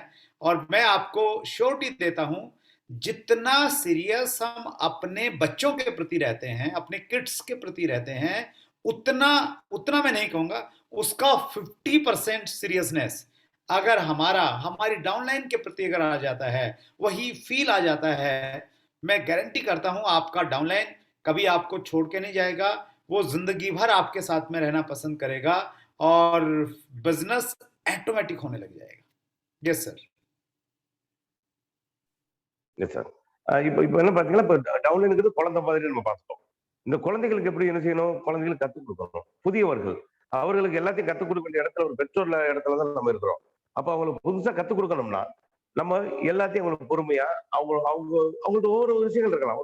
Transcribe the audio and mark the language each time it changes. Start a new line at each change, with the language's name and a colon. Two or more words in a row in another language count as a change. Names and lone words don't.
Hindi: और मैं आपको श्योरिटी देता हूं, जितना सीरियस हम अपने बच्चों के प्रति रहते हैं, अपने किड्स के प्रति रहते हैं, उतना मैं नहीं कहूंगा, उसका 50% सीरियसनेस अगर हमारी डाउनलाइन के प्रति अगर आ जाता है, वही फील आ जाता है, मैं गारंटी करता हूं आपका डाउनलाइन कभी आपको छोड़ के नहीं जाएगा. वो जिंदगी भर आपके साथ में रहना पसंद करेगा और बिजनेस ऑटोमेटिक होने लग जाएगा.
English: yes sir. yes sir.
Tamil: இப்போ என்ன பார்த்தீங்கன்னா, இப்போ டவுன்லைனுங்கிறது குழந்தை மாதிரி நம்ம பார்த்துட்டோம். இந்த குழந்தைகளுக்கு எப்படி என்ன செய்யணும்? குழந்தைகளுக்கு கற்றுக் கொடுக்கணும். புதியவர்கள் அவர்களுக்கு எல்லாத்தையும் கற்றுக் கொடுக்க வேண்டிய இடத்துல, ஒரு பெற்றோர் இடத்துல தான் நம்ம இருக்கிறோம். அப்போ அவங்களுக்கு புதுசா கற்றுக் கொடுக்கணும்னா நம்ம எல்லாத்தையும் அவங்களுக்கு பொறுமையா அவங்களுக்கு ஒவ்வொரு விஷயங்கள் இருக்கலாம்.